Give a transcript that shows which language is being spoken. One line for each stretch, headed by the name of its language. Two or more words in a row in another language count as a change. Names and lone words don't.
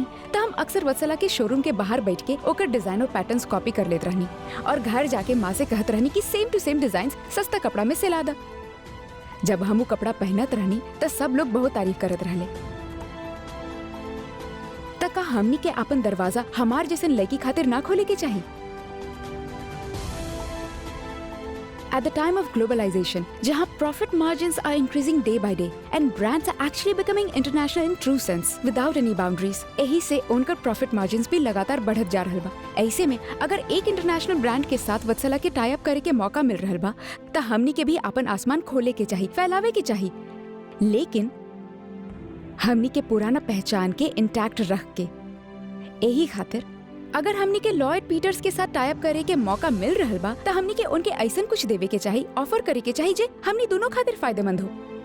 Bhojpuri: तो हम अक्सर वत्सला के शोरूम के बाहर बैठ के ओकर डिजाइन और पैटर्न्स कॉपी कर लेत रहनी और घर जाके माँ से कहत रहनी कि
English: same to same
Bhojpuri: डिजाइन सस्ता कपड़ा में सिला दा। जब हम वो कपड़ा पहनत रहनी तो सब लोग बहुत तारीफ करत रहले। तक का हमनी के अपन दरवाजा हमार जैसे लड़की खातिर ना खोले के चाहिए।
English: At the time of globalization, जहाँ profit margins are increasing day by day and brands are actually becoming international in true sense without any boundaries,
Bhojpuri: यही से उनका
English: profit margins
Bhojpuri: भी लगातार बढ़त जा रहल बा। ऐसे में अगर एक
English: international brand
Bhojpuri: के साथ वत्सला के
English: tie up
Bhojpuri: करे के मौका मिल रहल बा तो हमनी के भी अपन आसमान खोले के चाहिए, फैलावे के चाहिए, लेकिन हमनी के पुराना पहचान के इंटैक्ट रख के। यही खातिर अगर हमनी के लॉयड पीटर्स के साथ
English: tie up
Bhojpuri: करे के मौका मिल रहल बा तो हमनी के उनके ऐसन कुछ देवे के चाहिए, ऑफर करे के चाहिए जे हमनी दोनों खातिर फायदेमंद हो।